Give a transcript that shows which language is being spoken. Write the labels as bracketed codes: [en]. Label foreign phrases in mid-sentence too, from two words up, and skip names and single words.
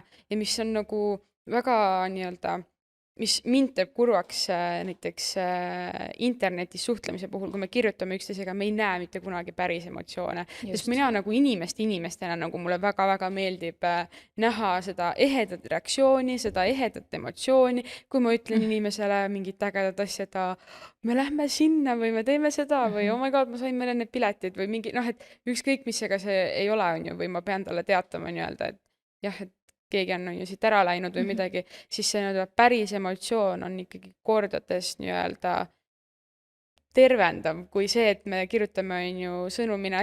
[et] Ja mis on nagu väga nii-öelda mis mind teeb kurvaks näiteks internetis suhtlemise puhul, kui me kirjutame üksteisega, me ei näe mitte kunagi päris emotsioone. Sest mina nagu inimestena nagu mulle väga-väga meeldib näha seda ehedat reaktsiooni, seda ehedat emotsiooni, kui ma ütlen inimesele mingit ägedat asja, et me lähme sinna või me teeme seda või [en] oh my god, [et] ma sain meile need piletid või mingi, et ükskõik mis ega see ei ole, on ju, või ma pean talle teatama nii-öelda, et jah, et keegi on ju siit ära läinud või midagi, siis see nii-öelda päris emotsioon on ikkagi kordades nii-öelda tervendav kui see, et me kirjutame on ju sõnumina.